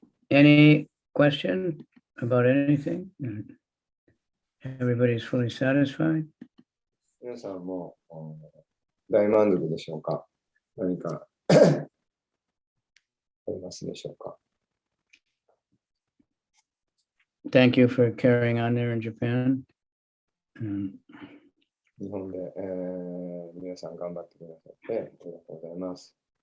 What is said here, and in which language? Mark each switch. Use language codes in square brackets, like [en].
[en] any question about anything? Everybody's fully satisfied? [ja] 皆さんも大満足でしょうか？何かありますでしょうか？ [en] Thank you for carrying on there in Japan. [ja] 日本で、皆さん頑張ってくださってありがとうございます。